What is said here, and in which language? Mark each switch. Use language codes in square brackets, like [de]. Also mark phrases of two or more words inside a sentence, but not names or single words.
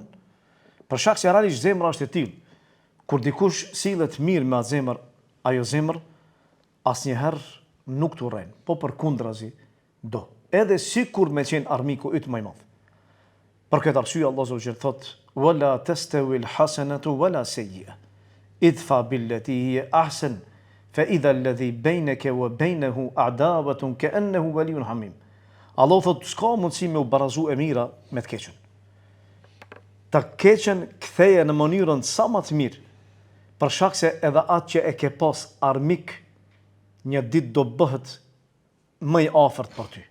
[sq] Për shkak se realisht zemra është e tillë. Kur dikush sillet mirë me atë zemër, ajo zemër asnjëherë nuk turren, po përkundrazi do. Edhe sikur me qenë armiku yt më i madh. Për këtë arsye Allahu xhel thot: [ar] "ولا تستوي الحسنة ولا السيئة. ادفع بالتي هي أحسن فإذا الذي بينك وبينه عداوة كأنه ولي حميم." [sq] Allahu thot s'ka mundësi me u barazu e mira me të keqen. Të keqen ktheje në mënyrën sa më të mirë, për shkak se edhe atë që e ke pas armik, një ditë do bëhet më i afërt për ty.